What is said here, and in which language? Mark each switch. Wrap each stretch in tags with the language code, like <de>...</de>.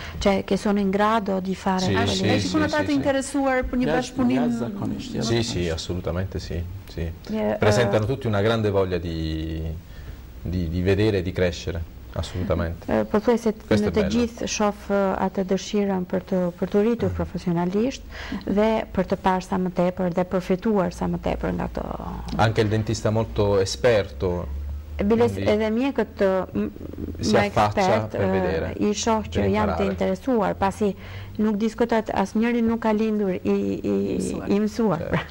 <it>Cioè, che sono in grado di fare... Ci sono stati</it> <sq>interessuar per një bashkëpunim?</sq> <it>Sì, assolutamente sì. Presentano tutti una grande voglia di vedere e di crescere, assolutamente.</it> <sq>Po thuaj se në të gjithë shoh atë dëshirën për të rritur profesionalisht dhe për të parë sa më tepër dhe përfituar sa më tepër nga këto.</sq> <it>Anche il dentista molto esperto.</it> <sq>Edhe mjekët më ekspert i shoh që janë të interesuar, pasi nuk diskutohet, asnjëri nuk ka lindur i mësuar.</sq>